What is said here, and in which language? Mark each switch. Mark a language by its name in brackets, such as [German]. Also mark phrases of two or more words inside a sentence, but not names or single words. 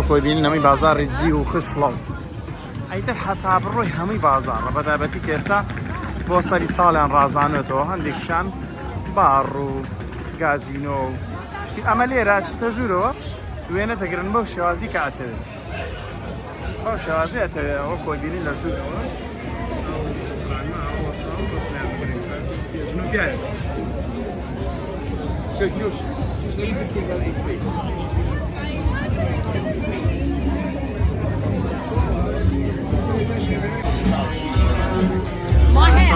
[Central Kurdish] خۆی بینین هەمووی بازاڕی زی و خشڵە ئەیتر هەتا بڕۆی هەمووی بازاڕە بەتایبەتی کە ئێستا بۆ سەری ساڵیان ڕازانێتەوە هەندێکیشان بار و گازینۆ و شتی ئەمە لێرە چتە ژوورەوە وێنە دەگرن بەو شێوازی کە ئەتەوێت بەو شێوازی ئەتەوێت ئەوە خۆی بینین لە ژوورەوە [English] Just leave the kid where he's been. My hand.